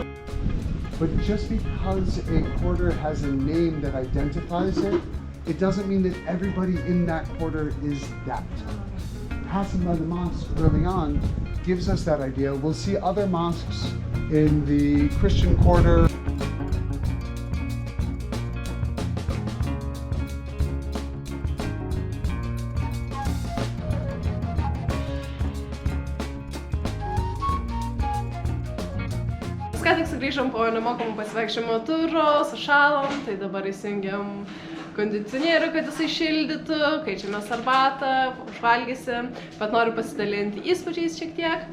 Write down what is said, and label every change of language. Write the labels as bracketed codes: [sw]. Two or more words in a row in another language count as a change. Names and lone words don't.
[en] But just because a quarter has a name that identifies it, it doesn't mean that everybody in that quarter is that. Passing by the mosque early on gives us that idea. We'll see other mosques in the Christian quarter. [lt] Ką tik sugrįžom po nemokamų pasivaikščiojimo turo, sušalom, tai dabar įsijungiam kondicionierių, kad jisai šildytų, kaičiamės arbatą, užvalgysim, bet noriu pasidalinti įspūdžiais šiek tiek.